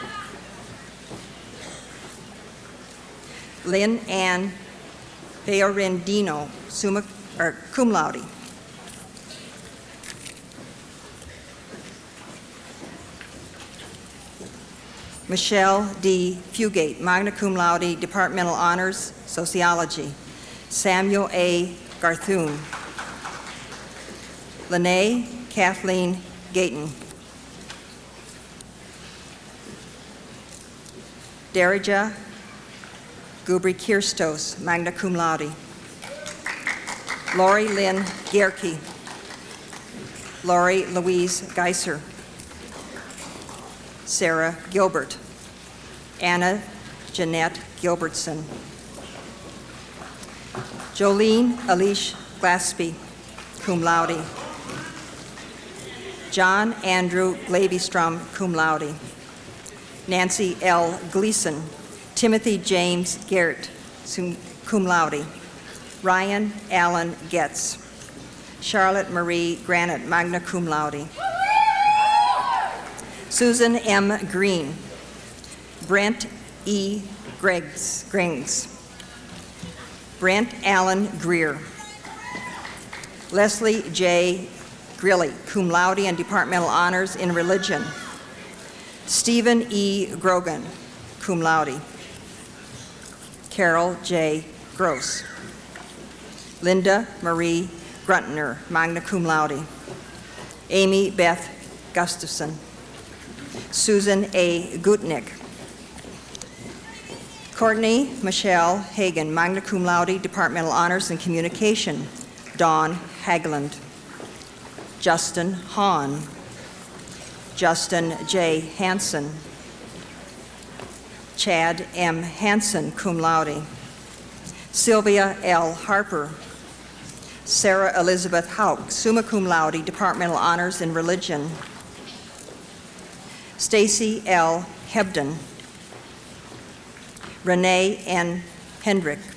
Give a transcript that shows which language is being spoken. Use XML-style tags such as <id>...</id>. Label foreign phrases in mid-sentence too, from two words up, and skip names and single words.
<la>Lynn Ann Fiorendino, cum laude. Michelle D. Fugate, magna cum laude,</la> <en>departmental honors, sociology. Samuel A. Garthune. Lene Kathleen Gayton.</en> <la>Darija Gubri Kirstos, magna cum laude. Lori Lynn Gierke. Lori Louise Geiser. Sarah Gilbert. Anna Jeanette Gilbertson. Jolene Alish Glaspie, cum laude. John Andrew Glavystrom, cum laude. Nancy L. Gleason. Timothy James Garrett, cum laude. Ryan Allen Getz. Charlotte Marie Granite, magna cum laude. Susan M. Green. Brent E. Griggs. Brent Allen Greer. Leslie J.</la> <en>Grilly,</en> <la>cum laude</la> <en>and departmental honors in religion.</en> <la>Stephen E. Grogan, cum laude. Carol J. Gross. Linda Marie Gruntner, magna cum laude. Amy Beth Gustafson. Susan A. Gutnick. Courtney Michelle Hagan, magna cum laude,</la> <en>departmental honors in communication. Dawn Hagland. Justin Hahn. Justin J. Hansen. Chad M. Hansen,</en> <la>cum laude. Sylvia L. Harper. Sarah Elizabeth Hauk, summa cum laude,</la> <en>Departmental Honors in Religion. Stacy L. Hebden. Renee N. Hendrick.</en>